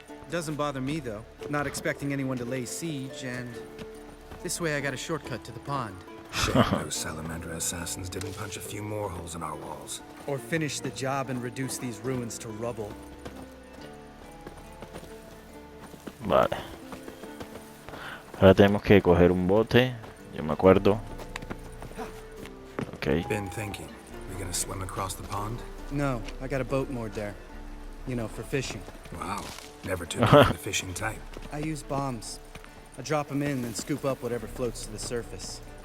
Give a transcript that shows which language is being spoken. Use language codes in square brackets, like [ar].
[en] Doesn't bother me, though. Not expecting anyone to lay siege, and this way I got a shortcut to the pond. Shame those Salamander assassins didn't punch a few more holes in our walls. Or finish the job and reduce these ruins to rubble. [es] Vale. Ahora tenemos que coger un bote. Yo me acuerdo. Ok. [en] Been thinking. We gonna swim across the pond? No, I got a boat moored there. You know, for fishing. Wow. Never took you for the fishing type. I use bombs. I drop them in and scoop up whatever floats to the surface.